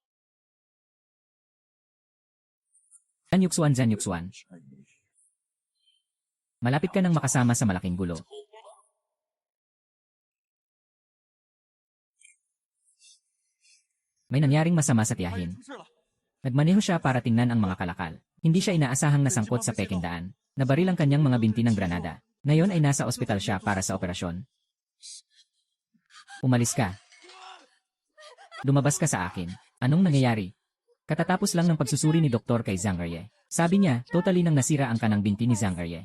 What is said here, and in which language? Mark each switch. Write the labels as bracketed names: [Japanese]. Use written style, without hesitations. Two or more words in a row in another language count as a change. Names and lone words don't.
[Filipino] Zanyuksuan, Zanyuksuan. Malapit ka nang makasama sa malaking gulo. May nangyaring masama sa [Chinese] 发现 [Filipino] tiyahin. [Chinese] 出事了， [Filipino] Nagmaneho siya para tingnan ang mga kalakal. Hindi siya inaasahang nasangkot sa Peking Daan. Nabaril ang kanyang mga binti ng granada. Ngayon ay nasa ospital siya para sa operasyon. Umalis ka. Lumabas ka sa akin. Anong nangyayari? Katatapos lang ng pagsusuri ni doktor kay Zhang Erye. Sabi niya, totally nang nasira ang kanang binti ni Zhang Erye.